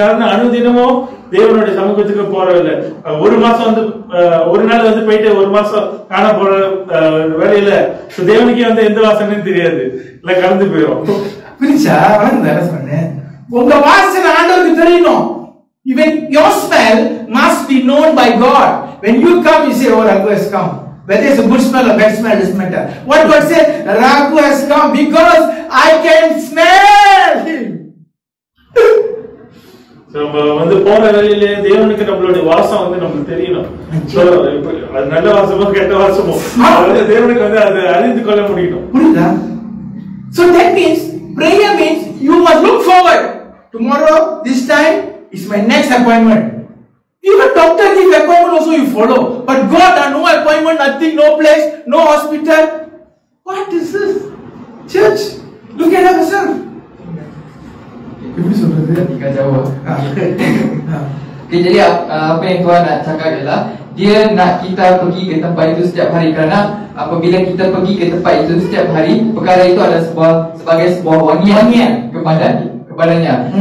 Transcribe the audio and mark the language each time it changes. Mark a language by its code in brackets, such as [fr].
[ta] காரணம் அனுதினமும் தேவனுடைய சமூகத்துக்கு போறதில்லை. ஒரு மாசம் வந்து ஒரு நாள் வந்து போயிட்டு ஒரு மாசம் காண போற வேலையில தேவனுக்கே வந்து எந்த வாசனையும் தெரியாது, இல்ல கலந்து போயிடும். புரிச்சா? சொன்னேன், உங்க வாசனை ஆண்டவருக்கு தெரியணும். [en] Even your smell must be known by God. When you come, you say, oh, Raghu has come. Whether it's a good smell or bad smell doesn't matter. What God said, Raghu has come because I can smell him. [ta] நம்ம வந்து போற வேலையிலே தேவனுக்கு நம்மளுடைய வாசம் வந்து நமக்கு தெரியணும். அது நல்ல வாசமோ கெட்ட வாசமோ தேவனுக்கு வந்து அதை அறிந்து கொள்ள முடியணும். புரியுதா? [en] So that means prayer means you must look forward. Tomorrow, this time is my next appointment. Even doctor give appointment also you follow. But God, no appointment, nothing, no place, no hospital. What is this? Church, look at ourselves. [ms] Tinggal jawab. Okay, jadi apa yang Tuhan nak cakap adalah dia nak kita pergi ke tempat itu setiap hari, kerana apabila kita pergi ke tempat itu setiap hari, perkara itu adalah sebagai sebuah wangian kepadanya.